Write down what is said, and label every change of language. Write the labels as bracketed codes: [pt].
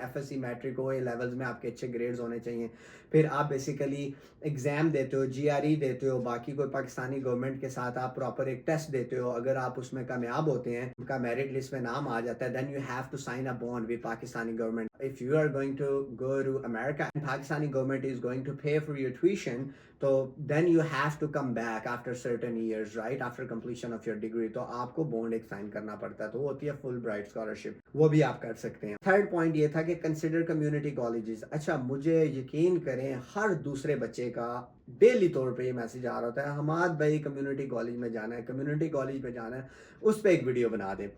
[ur] FSC matric OA levels میں آپ کے اچھے گریڈز ہونے چاہیے. پھر آپ بیسیکلی ایگزام دیتے ہو, GRE دیتے ہو, باقی کوئی پاکستانی گورنمنٹ کے ساتھ آپ پراپر ایک ٹیسٹ دیتے ہو. اگر آپ اس میں کامیاب ہوتے ہیں, کا میرٹ لسٹ میں نام آ جاتا ہے, [en] then you have to sign a bond with Pakistani government. If you are going to go to America and Pakistani government is going to pay for your tuition, so then you have to come back after certain years, right, after completion of your degree. [ur] تو آپ کو bound ایک sign کرنا پڑتا ہے, تو وہ ہوتی ہے فل برائٹ اسکالرشپ, وہ بھی آپ کر سکتے ہیں. تھرڈ پوائنٹ یہ تھا کہ کنسیڈر کمیونٹی کالجز. اچھا مجھے یقین کریں ہر دوسرے بچے کا ڈیلی طور پہ یہ میسج آ رہا ہوتا ہے حماد بھائی کمیونٹی کالج میں جانا ہے, کمیونٹی کالج میں جانا ہے, اس پہ ایک ویڈیو بنا دیں.